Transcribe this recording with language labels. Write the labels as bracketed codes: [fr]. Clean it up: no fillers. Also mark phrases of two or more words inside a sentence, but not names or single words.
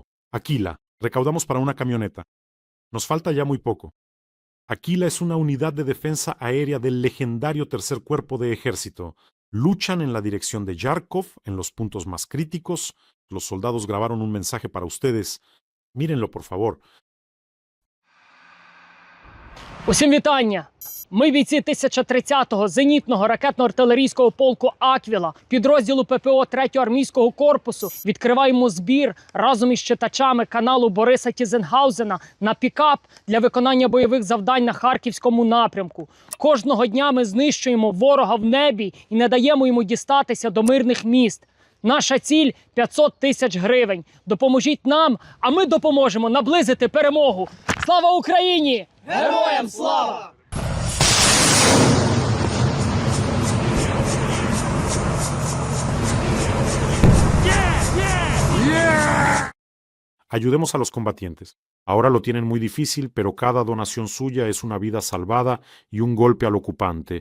[es] Aquila, recaudamos para una camioneta. Nos falta ya muy poco. Aquila es una unidad de defensa aérea del legendario Tercer Cuerpo de Ejército. Luchan en la dirección de Yarkov, en los puntos más críticos. Los soldados grabaron un mensaje para ustedes. Mírenlo, por favor. [uk] Усім вітання! Ми бійці 1030-го зенітного ракетно-артилерійського полку «Аквіла», підрозділу ППО 3-го армійського корпусу, відкриваємо збір разом із читачами каналу Бориса Тізенгаузена на пікап для виконання бойових завдань на Харківському напрямку. Кожного дня ми знищуємо ворога в небі і не даємо йому дістатися до мирних міст. Наша ціль – 500 тисяч гривень. Допоможіть нам, а ми допоможемо наблизити перемогу. Слава Україні! Героям слава! [es] Ayudemos a los combatientes. Ahora lo tienen muy difícil, pero cada donación suya es una vida salvada y un golpe al ocupante.